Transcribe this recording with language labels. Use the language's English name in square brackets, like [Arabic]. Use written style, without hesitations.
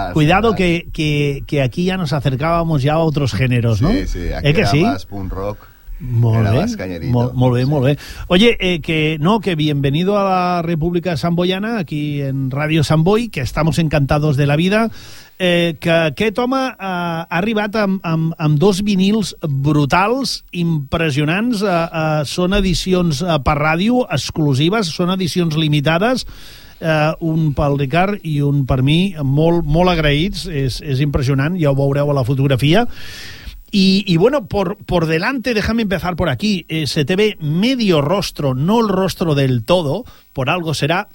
[Spanish] Cuidado que aquí ya nos acercábamos ya a otros géneros, ¿no? Sí, aquí era más punk rock. [Catalan] Molt bé. [Spanish] Oye, que bienvenido a la República Santboiana, aquí en Radio Sant Boi, que estamos encantados de la vida. [Catalan] Que aquest home ha arribat amb dos vinils brutals, impressionants. Són edicions per ràdio exclusives, són edicions limitades. Un pel Ricard i un per mi, molt, molt agraïts. És impressionant, ja ho veureu a la fotografia. [Spanish] Y bueno, por delante, déjame empezar por aquí. Se te ve medio rostro, no el rostro del todo, por algo será.